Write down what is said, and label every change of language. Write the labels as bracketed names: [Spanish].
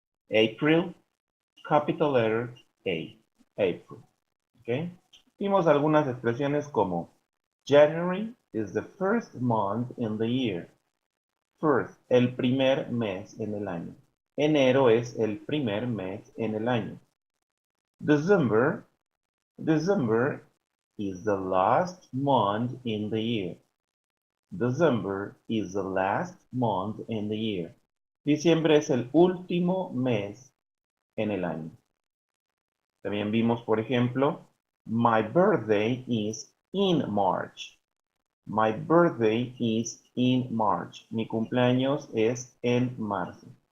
[English] April, capital letter A. April. Okay. [Spanish] Vimos algunas expresiones como [English] January is the first month in the year. [Spanish] First, el primer mes en el año. Enero es el primer mes en el año. [English] December is the last month in the year. December is the last month in the year. [Spanish] Diciembre es el último mes en el año. También vimos, por ejemplo, [English] my birthday is in March. My birthday is in March. [Spanish] Mi cumpleaños es en marzo.